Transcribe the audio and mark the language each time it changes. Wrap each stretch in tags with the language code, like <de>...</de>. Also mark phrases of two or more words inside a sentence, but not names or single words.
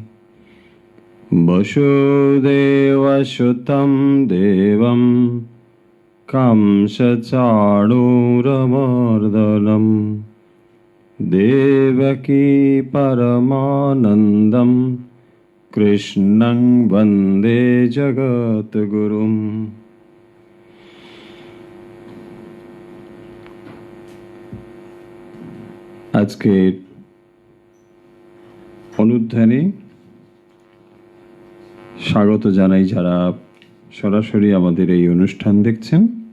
<sa>वसुदेवसुतं देवं कंसचाणूरमर्दनं देवकी परमानन्दं कृष्णं वन्दे जगद्गुरुम्।</sa> <bn>আজকে অনুধ্যানে স্বাগত জানাই যারা সরাসরি আমাদের এই অনুষ্ঠান দেখছেন।</bn>